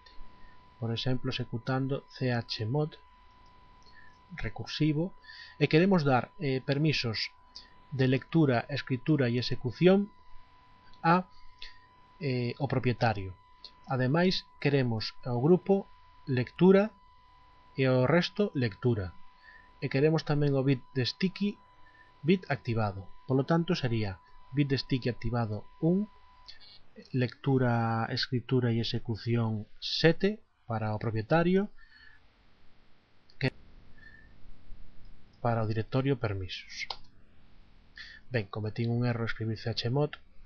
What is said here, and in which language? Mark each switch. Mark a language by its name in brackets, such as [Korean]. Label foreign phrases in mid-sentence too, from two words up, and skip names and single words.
[Galician] Por exemplo, executando chmod recursivo e queremos dar permisos de lectura, escritura e execución ao propietario. Ademais, queremos ao grupo lectura e ao resto lectura. E queremos tamén o bit de [English] sticky bit [Galician] activado. [Spanish] Por lo tanto, [Galician] sería bit de sticky activado 1, lectura, escritura e execución 7 para o propietario, para o directorio permisos. Ben, cometín un erro escribir chmod.